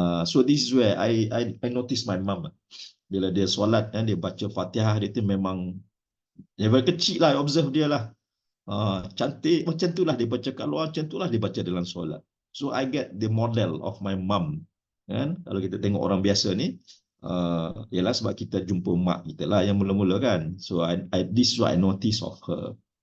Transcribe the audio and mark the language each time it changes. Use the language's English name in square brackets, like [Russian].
[English] So this is where I notice my mom. [Malay] Bila dia solat, dia baca Fatihah, dia tu memang level kecil lah, observe dia lah. Cantik macam tu lah dia baca kat luar, macam tu lah dia baca dalam solat. [English] So I get the model of my mom. [Malay] Kan? Kalau kita tengok orang biasa ni, ialah sebab kita jumpa mak kita lah yang mula-mula kan. [English] So this is what I notice of her.